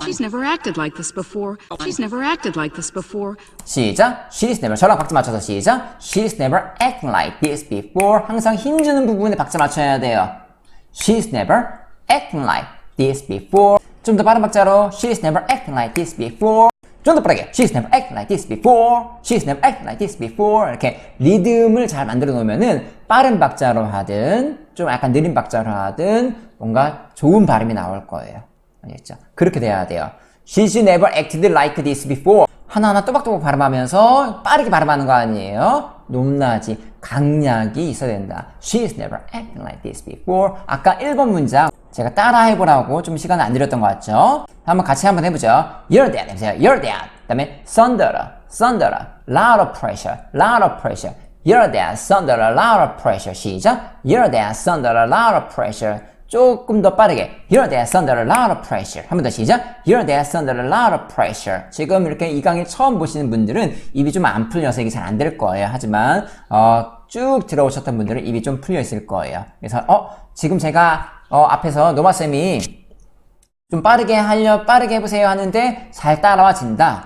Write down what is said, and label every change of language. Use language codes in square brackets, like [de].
[en] She's never acted like this before. She's never acted like this before. [ko] 시작. [en] She's never. [ko] 저랑 박자 맞춰서 시작. [en] She's never acting like this before. [ko] 항상 힘주는 부분에 박자 맞춰야 돼요. [en] She's never acting like this before. [ko] 좀 더 빠른 박자로 [en] She's never acting like this before. [ko] 좀 더 빠르게 [en] She's never acting like this before. She's never acting like this before. [ko] 이렇게 리듬을 잘 만들어 놓으면은 빠른 박자로 하든 좀 약간 느린 박자로 하든 뭔가 좋은 발음이 나올 거예요. 알겠죠? 그렇게 돼야 돼요. [en] She's never acted like this before. [ko] 하나하나 또박또박 발음하면서 빠르게 발음하는 거 아니에요? 높낮이, 강약이 있어야 된다. [en] She's never acted like this before. [ko] 아까 1번 문장 제가 따라 해보라고 좀 시간을 안 들였던 것 같죠? 한번 같이 한번 해보죠. [en] You're dead [ko] 해보세요. [en] You're dead. [ko] 그 다음에 [en] thunder, lot of pressure. You're dead, thunder, lot of pressure. [ko] 시작. [en] You're dead, thunder, lot of pressure. [ko] 조금 더 빠르게 [en] You're dead under a lot of pressure. [ko] 한 번 더 시작. [en] You're dead under a lot of pressure. [ko] 지금 이렇게 이 강의 처음 보시는 분들은 입이 좀 안 풀려서 이게 잘 안 될 거예요. 하지만 쭉 들어오셨던 분들은 입이 좀 풀려 있을 거예요. 그래서 지금 제가 앞에서 노마쌤이 좀 빠르게 해보세요 하는데 잘 따라와 진다.